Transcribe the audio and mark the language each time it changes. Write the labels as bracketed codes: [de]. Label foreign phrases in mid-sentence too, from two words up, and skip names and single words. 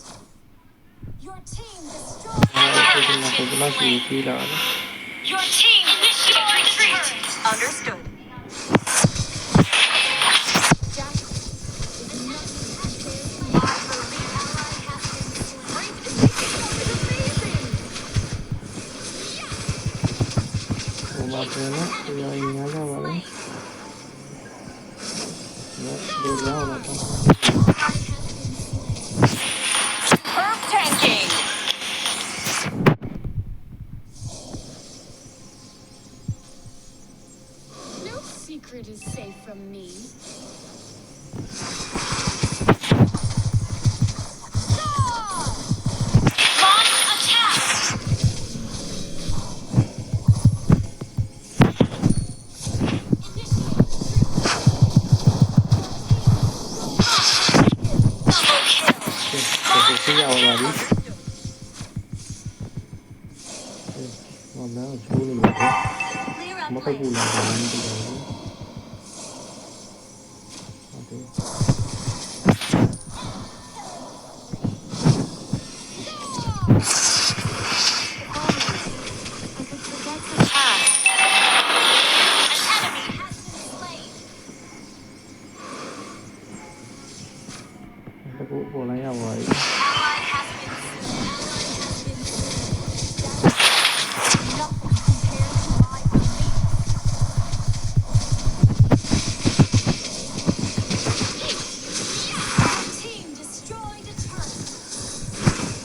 [en] Your team destroyed. [my] ကိုကြီးကကိုကြီးမရှိသေးလား [en] Your team initiate retreat. Understood. Jack is nothing compared to my belief. Ally has been great initiative is amazing. [my] ဟိုမှာပြန်တော့ဒီရောရင်းရကြပါလေဒီရောတော့ [en] Superb tanking. No secret is safe from me. Launch attack. Double kill. [my] ကိုကြီးရောက်လာပြီဟောတော့ချိုးနေတယ် [en] Clear [my] မ [en] up [my] ဟုတ် [en] lane. [my] ဘူးလားဘာမှမသိတော့ဘူးဟုတ်တယ် [en] I could forget the past. An enemy has been slain. [my] တကူပေါ်လိုက်ရပါပြီ [en] Ally has been slain. Nothing compared to my belief. Team destroyed a turret.